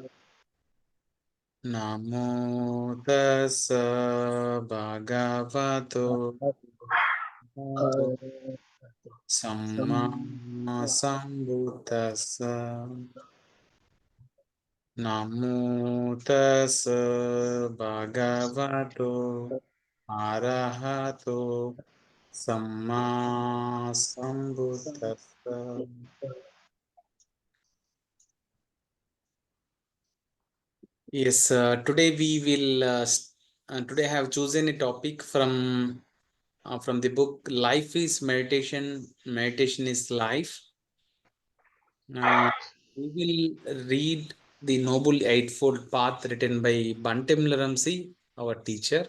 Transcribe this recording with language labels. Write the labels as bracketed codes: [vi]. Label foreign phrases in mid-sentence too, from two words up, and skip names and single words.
[pi] Namo tassa bhagavato Sammā Sambuddhassa. Namo tassa bhagavato arahato Sammā Sambuddhassa. [en] Yes, today we will. Today I have chosen a topic from the book Life is Meditation, Meditation is Life. We will read the Noble Eightfold Path written by Bhante Vimalaramsi, our teacher.